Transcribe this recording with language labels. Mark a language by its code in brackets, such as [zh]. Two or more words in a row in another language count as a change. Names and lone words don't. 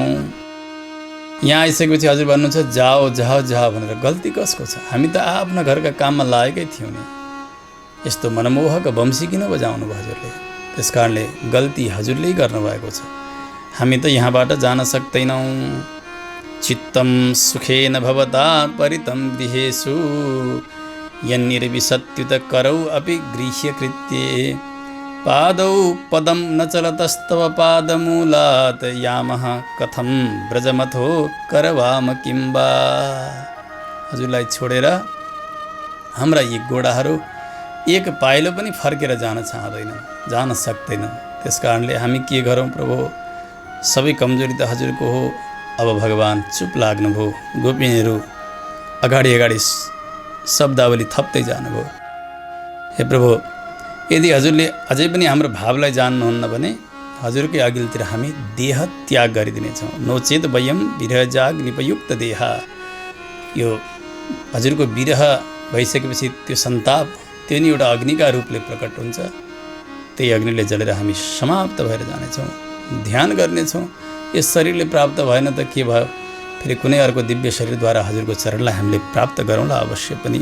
[ne] यहाँ आइसकेपछि हजुर भन्नुहुन्छ [hi] जाओ जाओ जाओ [ne] भनेर। गल्ती कसको छ? हामी त आफ्ना घरका काममा लागेकै थियौँ नि। यस्तो मनमोहक वंशी किन बजाउनु भयो हजुरले? त्यसकारणले गल्ती हजुरले गर्नुभएको छ। हामी त यहाँबाट जान सक्दैनौँ। [sa] चित्तं सुखेन भवता परितं गृहेषु यन्निर्विशत्युत करौ अपि गृह्य कृत्ये पादौ पदं न चलतस्तव पादमूलात् यामः कथं व्रजमथो करवाम किं वा। [ne] हजुरलाई छोडेर हाम्रा यी गोडाहरू एक पाइलो पनि फर्केर जान चाहँदैनन्, जान सक्दैनन्। त्यसकारणले हामी के गरौँ प्रभु? सबै कमजोरी त हजुरको हो। अब भगवान चुप लाग्नुभयो। गोपिनीहरू अगाडि शब्दावली थप्दै जानुभयो। हे प्रभु, यदि हजुरले अझै पनि हाम्रो भावलाई जान्नुहुन्न भने हजुरकै अघिल्तिर हामी देह त्याग गरिदिनेछौँ। [sa] नोचेत वयम विरहजाग्निपयुक्त देह। [ne] यो हजुरको विरह भइसकेपछि त्यो सन्ताप त्यो नि एउटा अग्निका रूपले प्रकट हुन्छ। त्यही अग्निले जलेर हामी समाप्त भएर जानेछौँ, ध्यान गर्नेछौँ। यस शरीरले प्राप्त भएन त के भयो? फेरि कुनै अर्को दिव्य शरीरद्वारा हजुरको चरणलाई हामीले प्राप्त गरौँला अवश्य पनि।